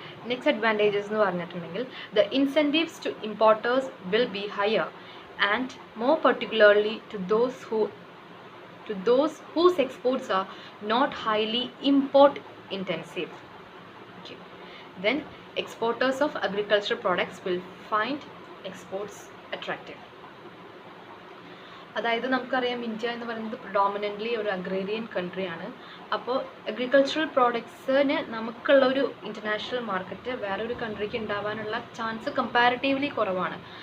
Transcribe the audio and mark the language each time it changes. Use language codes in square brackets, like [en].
[en] next advantages [ml] എന്ന് പറഞ്ഞിട്ടുണ്ടെങ്കിൽ [en] The incentives to importers will be higher and more particularly to those whose exports are not highly import intensive. Okay. Then exporters of agricultural products will find exports attractive. [ml] അതായത് നമുക്കറിയാം India എന്ന് പറയുന്നത് predominantly ഒരു agrarian കൺട്രിയാണ്. അപ്പോൾ agricultural പ്രോഡക്ട്സിന് നമുക്കുള്ള ഒരു international market വേറൊരു കൺട്രിക്ക് ഉണ്ടാവാനുള്ള ചാൻസ് കമ്പാരിറ്റീവ്ലി കുറവാണ്.